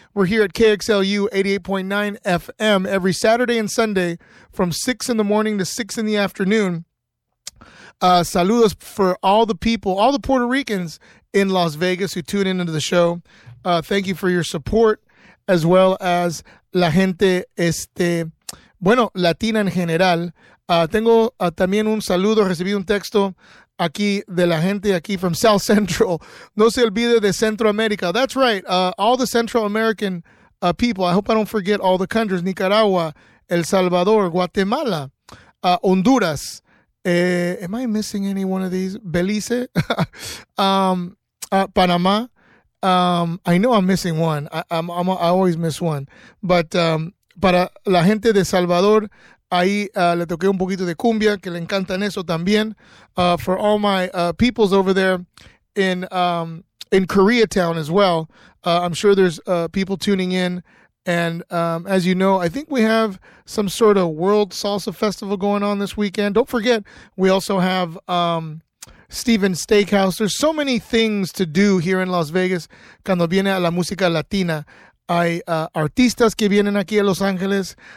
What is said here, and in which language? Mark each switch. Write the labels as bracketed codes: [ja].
[en] We're here at KXLU 88.9 FM every Saturday and Sunday from 6 in the morning to 6 in the afternoon. Saludos for all the people, all the Puerto Ricans in Las Vegas who tune in into the show. Thank you for your support, as well as [es] la gente, bueno, latina en general. Tengo también un saludo, recibí un texto aquí de la gente aquí [en] from South Central. [es] No se olvide de Centroamérica. [en] That's right, all the Central American people. I hope I don't forget all the countries. Nicaragua, El Salvador, Guatemala, Honduras. Am I missing any one of these? Belize, Panama. I know I'm missing one. I always miss one. [es] But para la gente de Salvador, ahí le toqué un poquito de cumbia, que le encantan eso también. [en] For all my peoples over there in Koreatown as well, I'm sure there's people tuning in. And as you know, I think we have some sort of World Salsa Festival going on this weekend. Don't forget, we also have Steven's Steakhouse. There's so many things to do here in Las Vegas. [es] Cuando viene a la música latina, hay artistas que vienen aquí a Los Ángeles.